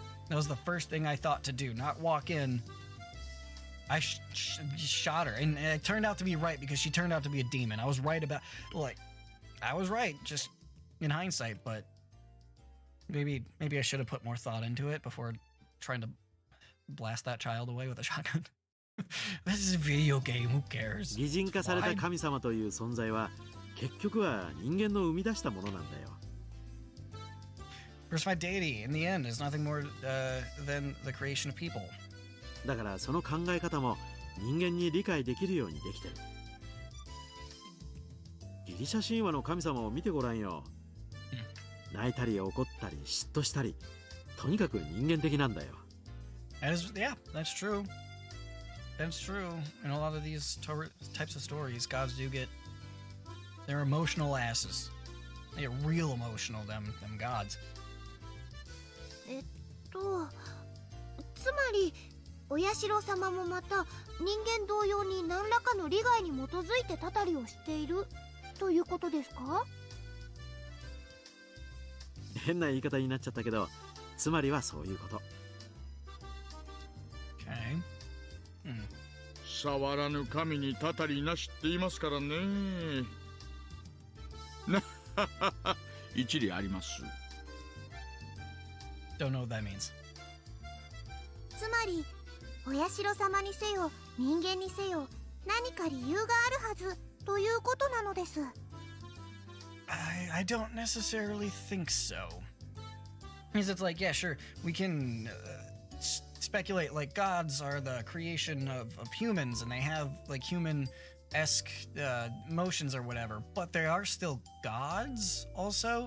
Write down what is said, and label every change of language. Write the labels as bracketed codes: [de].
[en] That was the first thing I thought to do, not walk in. I shot her, and it turned out to be right because she turned out to be a demon. I was right about, like, I was right, just in hindsight, but maybe I should have put more thought into it before trying to blast that child away with a shotgun. This is a video game, who cares? [ja] 擬人化された神様という存在は結局は人間の生み出したものなんだよ。 [en] Personified deity, in the end, is nothing more than the creation of people. [ja] だからその考え方も人間に理解できるようにできてる。ギリシャ神話の神様を見てごらんよ。泣いたり怒ったり嫉妬したり、とにかく人間的なんだよ。 [en] Yeah, that's true. That's true. In a lot of these types of stories, gods do get, they're emotional asses. They get real emotional, them gods. [ja] つまりお社様もまた人間同様に何らかの利害に基づいてたたりをしているということですか？変な言い方になっちゃったけど、つまりはそういうこと。 [en] Okay. [ja] 触らぬ神にたたりなしって言いますからね。なははは、一理あります。 [en] Don't know what that means. [ja] つまりお社様にせよ人間にせよ何か理由があるはずということなのです。 [en] I don't necessarily think so. Because it's like, yeah, sure, we can speculate like gods are the creation of humans and they have like human-esque motions or whatever, but they are still gods also.